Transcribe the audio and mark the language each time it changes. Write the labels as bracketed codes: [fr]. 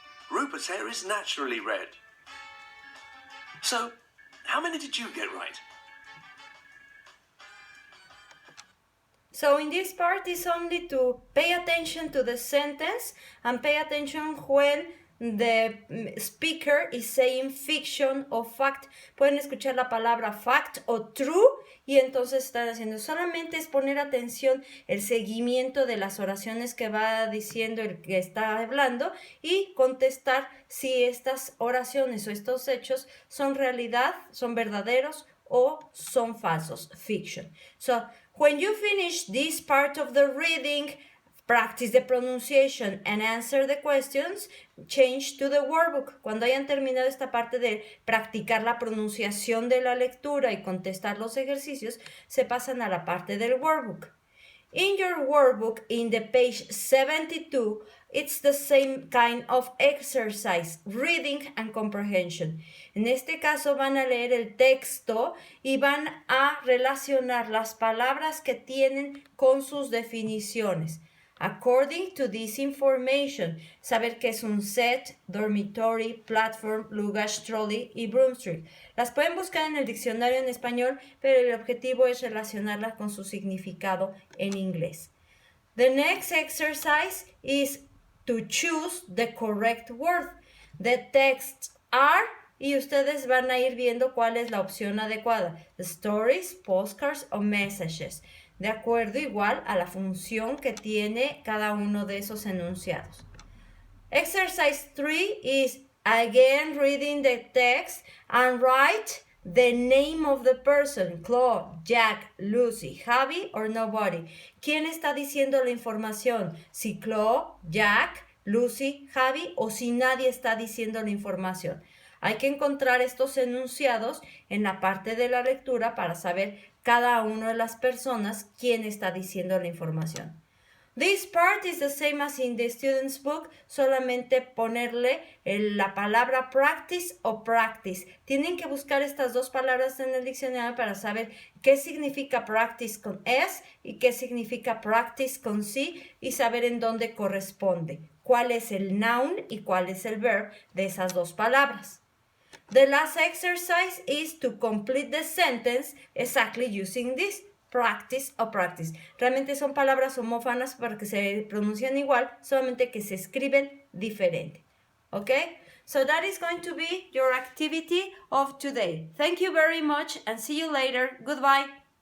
[en] Rupert's hair is naturally red. So, how many did you get right? So in this part is only to pay attention to the sentence and pay attention when the speaker is saying fiction o fact. [es] Pueden escuchar la palabra fact o true y entonces están haciendo. Solamente es poner atención el seguimiento de las oraciones que va diciendo el que está hablando y contestar si estas oraciones o estos hechos son realidad, son verdaderos o son falsos, fiction. [en] So, when you finish this part of the reading, practice the pronunciation and answer the questions, change to the workbook. [es] Cuando hayan terminado esta parte de practicar la pronunciación de la lectura y contestar los ejercicios, se pasan a la parte del workbook. [en] In your workbook, in the page 72, it's the same kind of exercise, reading and comprehension. [es] En este caso van a leer el texto y van a relacionar las palabras que tienen con sus definiciones. [en] According to this information, [es] saber qué es un [en] set, dormitory, platform, luggage trolley y broomstick. [es] Las pueden buscar en el diccionario en español, pero el objetivo es relacionarlas con su significado en inglés. [en] The next exercise is to choose the correct word. The texts are, [es] y ustedes van a ir viendo cuál es la opción adecuada. [en] Stories, postcards o messages. [es] De acuerdo igual a la función que tiene cada uno de esos enunciados. [en] Exercise 3 is again reading the text and write the name of the person, Claude, Jack, Lucy, Javi or nobody. [es] ¿Quién está diciendo la información? Si Claude, Jack, Lucy, Javi o si nadie está diciendo la información. Hay que encontrar estos enunciados en la parte de la lectura para saber cada una de las personas quién está diciendo la información. [en] This part is the same as in the student's book, [es] solamente ponerle la palabra [en] practice o practice. [es] Tienen que buscar estas dos palabras en el diccionario para saber qué significa practice con S y qué significa practice con C y saber en dónde corresponde, cuál es el noun y cuál es el verb de esas dos palabras. [en] The last exercise is to complete the sentence exactly using this, practice o practice. [es] Realmente son palabras homófonas porque se pronuncian igual, solamente que se escriben diferente. Okay? [en] So that is going to be your activity of today. Thank you very much and see you later. Goodbye.